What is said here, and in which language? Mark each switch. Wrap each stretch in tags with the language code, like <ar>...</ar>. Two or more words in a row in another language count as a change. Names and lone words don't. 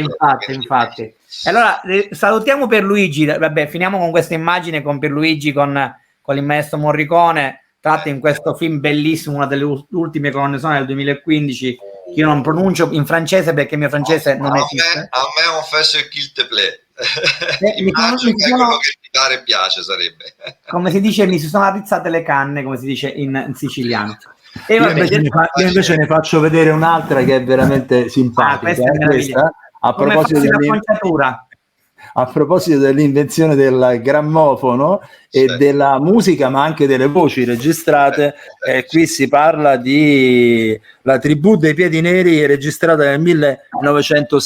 <it>Infatti. Allora salutiamo Pierluigi, vabbè, finiamo con questa immagine con Pierluigi con il maestro Morricone, tratto in questo film bellissimo, una delle ultime colonne sonore del 2015, che io non pronuncio in francese perché il mio francese non esiste.</it> <fr>A me on fait ce qu'il te plaît.</fr> <it>Immagino che quello che ti pare e piace sarebbe. Come si dice, mi si sono arrizzate le canne, come si dice in siciliano. E io invece ne faccio vedere un'altra che è veramente simpatica. Questa, a proposito dell'invenzione del grammofono e della musica, ma anche delle voci registrate, qui si parla di La tribù dei piedi neri, registrata nel 1916.</it>